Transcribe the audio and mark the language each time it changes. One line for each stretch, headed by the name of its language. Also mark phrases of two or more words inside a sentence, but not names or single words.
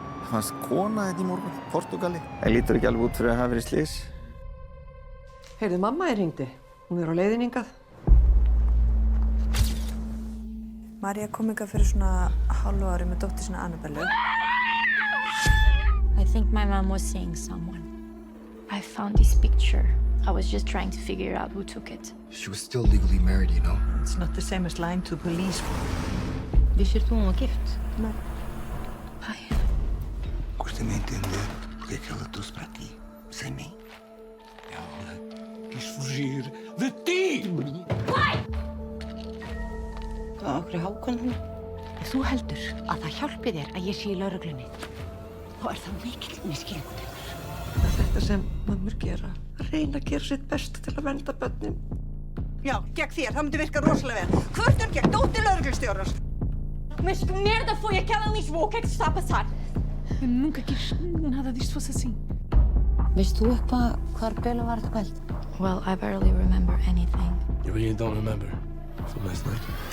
Icelandic: fannst kona þetta í morgun, Portúgali. Það lítur ekki alveg út fyrir að hafa verið slys. Heyrðu, mamma hringdi. Hún á leiðinni hingað. María kom hingað fyrir svona hálfu ári með dóttur sinna Annabellu.
English: I think my mom was seeing someone. I found this picture. I was just trying to figure out who took it. She was still legally married, you know? It's not the same as lying to police.
Icelandic: Vissir þú hún var gift? Nei.
Portuguese: Pai. Custa me entender porque é que ela trouxe para aqui, sem mim. Ela quis fugir de ti!
Icelandic: Hvað okkur er Hákon hún? Ef þú heldur að það hjálpi þér að ég sé í lögreglunni, þá er það mikill misskilningur. Það er þetta sem mömmur gera. Að reyna að gera sitt besta til að vernda börnin. Já, gegn þér, það myndi virka rosalega vel. Kvörtun gegn dóttir lögreglustjórans.
Portuguese: Mas que merda foi aquela em Lisboa? O que é que se está a passar? Eu nunca quis nada disto fosse assim.
Icelandic: Veist þú eitthvað hvar Bela var þetta kvöld?
English: Well, I barely remember anything. You really don't remember from last night?